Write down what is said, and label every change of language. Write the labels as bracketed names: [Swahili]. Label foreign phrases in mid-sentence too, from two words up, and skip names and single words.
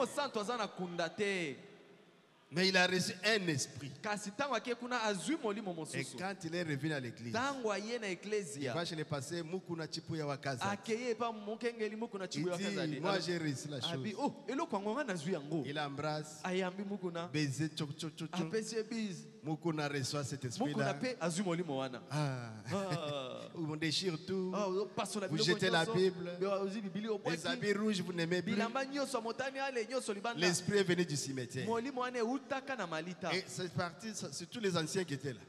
[French] Mais il a reçu un esprit. Et quand il est revenu à l'église, il va chez le pasteur Mukuna Chipuya Wakaza. Il dit, moi j'ai réussi la chose. Il embrasse, baiser, tchok tchok tchok. Mukuna reçoit cet esprit-là. On déchire tout. Vous jetez la Bible. Les habits rouges, vous n'aimez plus. L'esprit est venu du cimetière. Et c'est parti sur tous les anciens qui étaient là.